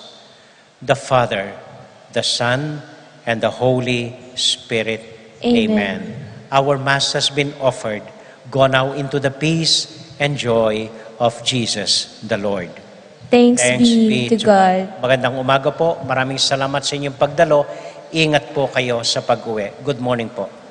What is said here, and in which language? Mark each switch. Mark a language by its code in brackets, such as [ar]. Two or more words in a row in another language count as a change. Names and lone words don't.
[en] The Father, the Son, and the Holy Spirit. Amen. Our Mass has been offered. Go now into the peace and joy of Jesus the Lord. Thanks be to God. [tl] Magandang umaga po. Maraming salamat sa inyong pagdalo. Ingat po kayo sa pag-uwi. [en] Good morning po.